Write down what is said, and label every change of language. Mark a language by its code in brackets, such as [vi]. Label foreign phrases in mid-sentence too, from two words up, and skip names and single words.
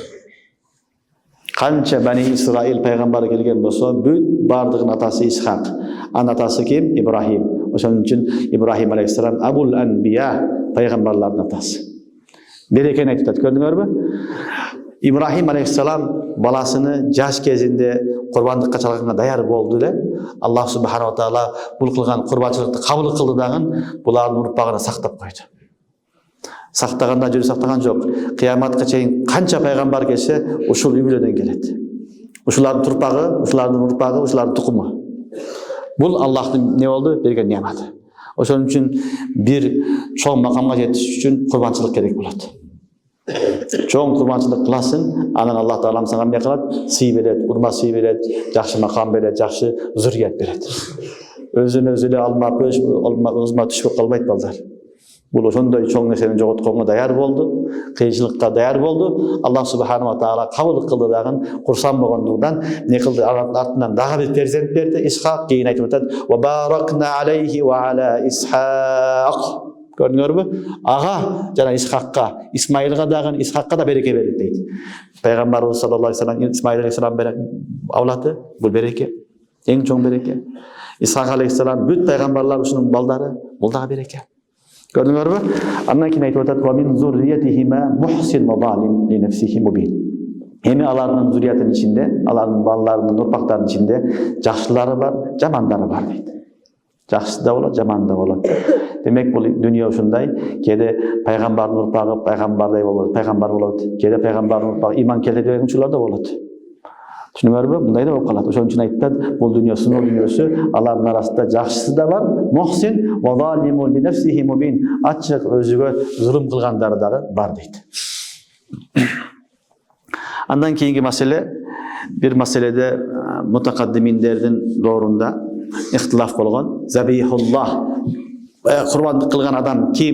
[ky] Канча Бани Исраил пайгамбары келген болсо, бүт бардыгынын атасы Исхак. Анын атасы ким? Ибрахим. Ошон үчүн Ибрахим алейхиссалам Абул Анбия, пайгамбарлардын атасы. Берекени айтып атат, көрдүңөрбү? Ибрахим алейхиссалам баласыны жаш кезинде курбандыкка чалганга даяр болду эле. Аллах [ar] سبحانه وتعالى [ky] бул кылган курбанчылыкты кабыл кылды дагы булардын урпагына сактап койду. Сактаганда жүрүп сактаган жок. Кыяматка чейин канча пайгамбар келсе, ушул үй-бүлөдөн келет. Ушулардын турпагы, ушулардын урпагы, ушулардын тукуму. Бул Аллахтын не болду? Берген неаматы. Ошон үчүн бир чоң макамга жетиш үчүн курбанчылык керек болот. Чоң курбанчылык кыласың, анан Аллах Таалам сага эмне кылат? Сый берет, урма сый берет, жакшы макам берет, жакшы зуррият берет. Өзүнө өзү эле алмап, өзүмө түшүп калбайт балдар. Бул ошондой чоң нерсени жоготконго даяр болду, кыйынчылыкка даяр болду. Аллах [ar] سبحانه وتعالى [ky] кабыл кылды дагы, курсан болгондугунан не кылды? Артынан дагы бир перзент берди, Исхак. Кийин айтып атат: [ar] "وباركنا عليه وعلى إسحاق." [ky] Көрдүңөрбү? Ага жана Исхакка, Исмаилга дагы, Исхакка да береке берди дейт. Пайгамбарыбыз [ar] صلى الله عليه وسلم [ky] Исмаил алейхиссалам авлаты, бул береке, эң чоң береке. Исхак алейхиссалам бүт пайгамбарлар ушунун балдары, бул дагы береке. Көрдүңөрбү? Андан кийин айтып атат: [ar] "ومن ذريتهما محسن وظالم لنفسه مبين." [ky] Эми алардын зурриятынын ичинде, алардын балдарынын урпактарынын ичинде жакшылары бар, жамандары бар дейт. Жакшы да болот, жаман да болот. Демек бул дүйнө ушундай, кээде пайгамбардын урпагы пайгамбардай болот, пайгамбар болот, кээде пайгамбардын урпагы иман келтире деген учурлар да болот. Түшүнүңөрбү? Мындай да болуп калат. Ошон үчүн айтат, бул дүйнө сыноо дүйнөсү, алардын арасында жакшысы да бар, [ar] محسن وظالم لنفسه مبين, [ky] ачык өзүгө зулум кылгандары дагы бар дейт. Андан кийинки маселе, бир маселеде мутакаддиминдердин доорунда ихтилаф болгон. Забихуллах, курбандык кылган адам ким?